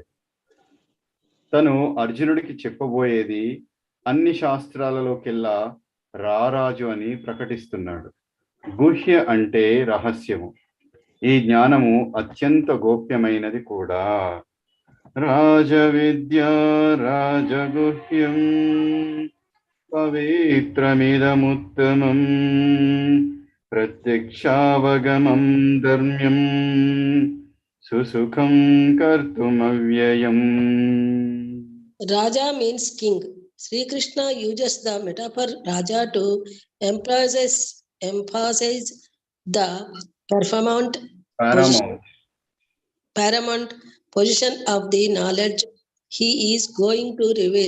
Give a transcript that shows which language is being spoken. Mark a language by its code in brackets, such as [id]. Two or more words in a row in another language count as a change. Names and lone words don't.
[te] తను అర్జునుడికి చెప్పబోయేది అన్ని శాస్త్రాలలోకెల్లా రారాజు అని ప్రకటిస్తున్నాడు. గుహ్య అంటే రహస్యము. ఈ జ్ఞానము అత్యంత గోప్యమైనది కూడా. [sa] राज विद्या राजगुह्यं पवित्रमिदमुत्तमम् प्रत्यक्षावगमं धर्म्यं सुसुखं कर्तुमव्ययम्. [en] Raja means king. Sri Krishna uses the metaphor Raja to emphasize the paramount position of the knowledge he is going to reveal.